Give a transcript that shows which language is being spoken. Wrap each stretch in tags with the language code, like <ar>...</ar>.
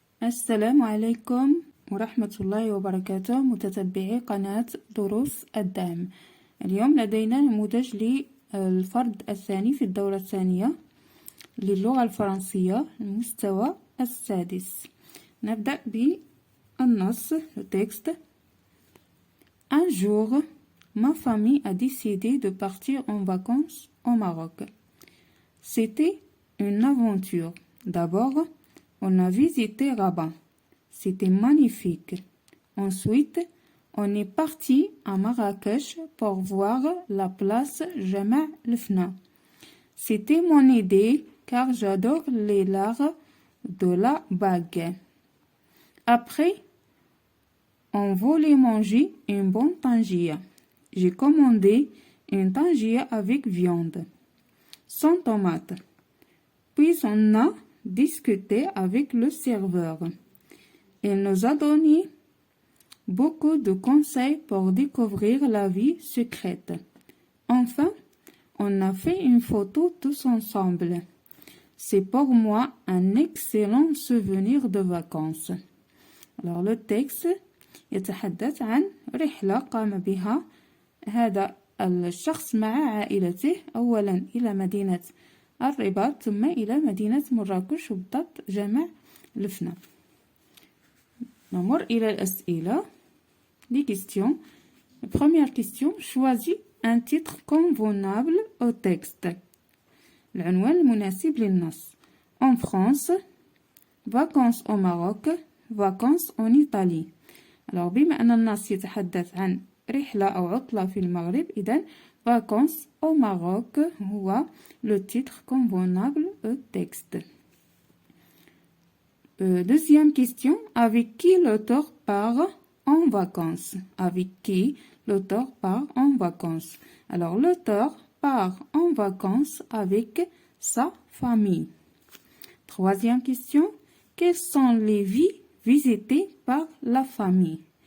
<ar>السلام عليكم ورحمة الله وبركاته متتبعي قناة دروس الدعم. اليوم لدينا نموذج للفرد الثاني في الدورة الثانية للغة الفرنسية المستوى السادس. نبدأ بالنص التكست.</ar> <fr>Un jour, ma famille a décidé de partir en vacances au Maroc. C'était une aventure. D'abord, on a visité Rabat. C'était magnifique. Ensuite, on est parti à Marrakech pour voir la place Jama' el-Fna. C'était mon idée car j'adore les l'art de la bague. Après, on voulait manger une bonne tangia. J'ai commandé une tangia avec viande, sans tomate. Puis on a discuté avec le serveur. Il nous a donné beaucoup de conseils pour découvrir la vie secrète. Enfin, on a fait une photo tous ensemble. C'est pour moi un excellent souvenir de vacances. Alors le texte</fr> <ar>يتحدث عن رحلة قام بها هذا الشخص مع عائلته أولا إلى مدينة الرباط ثم إلى مدينة مراكش وبالضبط جمع الفنا. نمر إلى الأسئلة.</ar> <fr>Les questions. Première question. Choisis un titre convenable au texte.</fr> <ar>العنوان المناسب للنص.</ar> <fr>En France, vacances au Maroc, vacances en Italie.</fr> <ar>Alors بما أن النص يتحدث عن رحلة أو عطلة في المغرب إذن</ar> <fr>vacances au Maroc</fr> <ar>هو</ar> <fr>le titre convenable au texte. Deuxième question. Avec qui l'auteur part en vacances? Avec qui l'auteur part en vacances? Alors l'auteur part en vacances avec sa famille. Troisième question. Quelles sont les villes visitées par la famille?</fr>